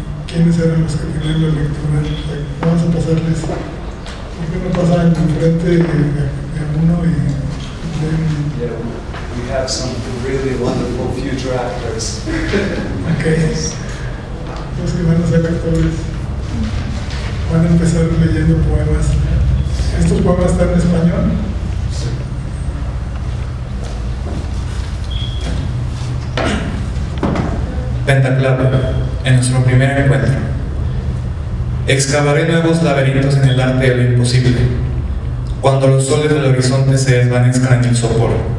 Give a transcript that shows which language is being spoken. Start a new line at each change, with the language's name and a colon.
Spanish: ¿Quiénes eran los que tenían la lectura? Vamos a pasarles. ¿Por qué no pasan enfrente de uno y leen?
English: Yeah, we have some really wonderful future actors. Okay.
Spanish: Los que van a ser actores van a empezar leyendo poemas. ¿Estos poemas están en español? Pentaclave, en nuestro primer encuentro. Excavaré nuevos laberintos en el arte de lo imposible, cuando los soles del horizonte se desvanezcan en el sopor.